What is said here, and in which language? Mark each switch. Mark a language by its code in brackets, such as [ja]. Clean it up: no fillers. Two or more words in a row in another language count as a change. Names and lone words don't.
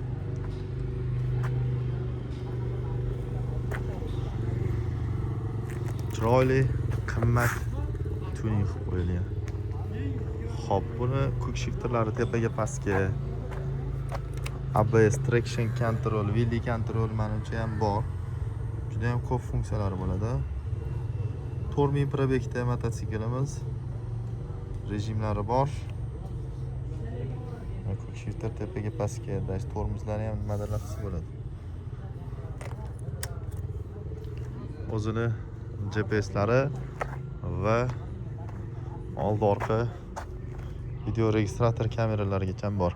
[uz] Chiroyli, qimmat tuning qilib qo'yilgan. Xo'p, buni [en] quick shifterlari [uz] tepaga pastga, ABS, [en] traction control, wheel control [uz] menimcha ham bor. Juda ham ko'p funksiyalari bo'ladi. 4000 probegda mototsiklimiz. Rejimlari bor. [en] Quick shifter [uz] tepaga pastga, dash tormozlari ham nimadirlar qilsa bo'ladi. O'zini GPSlari va old orqa video registrator kameralarigacha bor.